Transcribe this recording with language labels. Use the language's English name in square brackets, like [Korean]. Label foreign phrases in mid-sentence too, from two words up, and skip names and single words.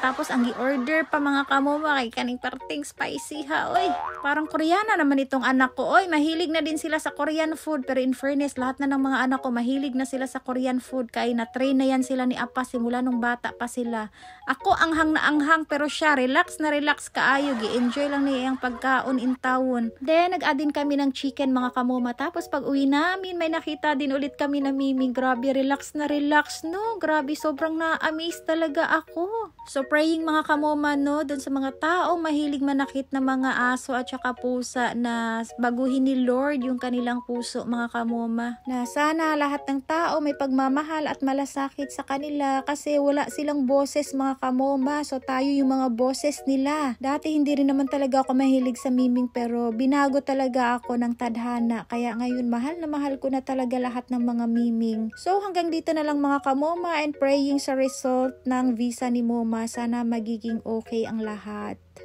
[Cebuano] Tapos ang i-order pa mga kamuma kay kaning parting spicy ha. [Filipino] Oy, parang Koreana naman itong anak ko. Oy, mahilig na din sila sa [English] Korean food, [Filipino] pero [English] in fairness, [Filipino] lahat na ng mga anak ko mahilig na sila sa [English] Korean food, [Filipino] kay na-train na yan sila ni Apa simula nung bata pa sila. [Cebuano] Ako anghang na anghang, pero siya relax na relax kaayo, gi-enjoy lang niya ang pagkaon in tawon. [Filipino] Then nag-add din kami ng chicken mga kamuma. Tapos pag uwi namin, may nakita din ulit kami na Mimi. Grabe, relax na relax, no? Grabe, sobrang na-amaze talaga ako. So praying mga kamuma, no, dun sa mga taong mahilig manakit na mga aso at saka pusa, na baguhin ni Lord yung kanilang puso mga kamuma. Na sana lahat ng tao may pagmamahal at malasakit sa kanila, kasi wala silang boses mga kamuma. So tayo yung mga boses nila. Dati hindi rin naman talaga ako mahilig sa miming, pero binago talaga ako ng tadhana. Kaya ngayon mahal na mahal ko na talaga lahat ng mga miming. So hanggang dito na lang mga kamoma, and praying sa result ng visa ni Moma. Sana magiging okay ang lahat.